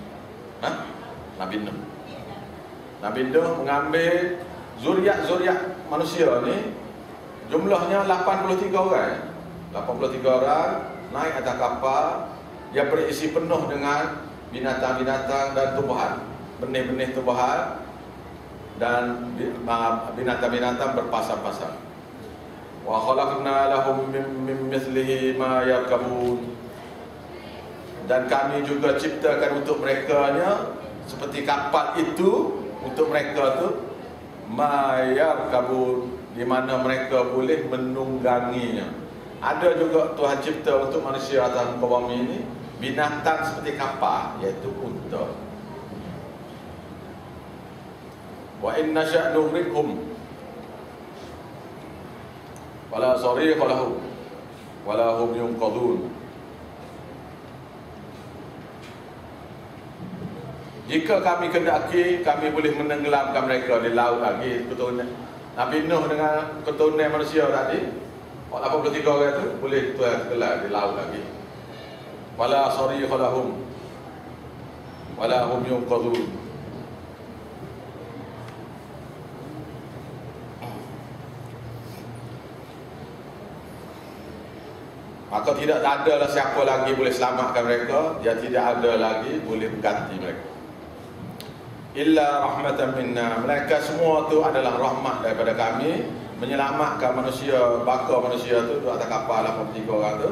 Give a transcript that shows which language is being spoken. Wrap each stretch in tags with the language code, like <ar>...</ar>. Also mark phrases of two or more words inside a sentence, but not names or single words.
<ms>Nabi Nuh mengambil zuriat-zuriat manusia ni, jumlahnya 83 orang. 83 orang naik atas kapal yang berisi penuh dengan binatang-binatang dan tumbuhan, benih-benih tumbuhan dan binatang-binatang berpasang-pasang.</ms> <ar>Wa khalaqna lahum min mithlihi ma yarkabun,</ar> <ms>dan kami juga ciptakan untuk mereka-nya seperti kapal itu untuk mereka tu</ms> <ar>ma yarkabun,</ar> <ms>di mana mereka boleh menungganginya. Ada juga Tuhan cipta untuk manusia atas muka bumi ini binatang seperti kapal, iaitu unta.</ms> <ar>Wa inna sya' nughriqhum wala sariqa lahum wala hum yunqadun.</ar> <ms>Jika kami kendaki, kami boleh menenggelamkan mereka di laut lagi. Keturunan Nabi Nuh dengan keturunan manusia tadi, 83 orang itu boleh tenggelam di laut lagi.</ms> <ar>Wala sariqa lahum wala hum yunqadun.</ar> <ms>Maka tidak ada siapa lagi boleh selamatkan mereka, dia tidak ada lagi boleh mengganti mereka.</ms> <ar>Illa rahmatan minna,</ar> <ms>mereka semua tu adalah rahmat daripada kami, menyelamatkan manusia, bakar manusia tu atas kapal 83 orang tu.</ms>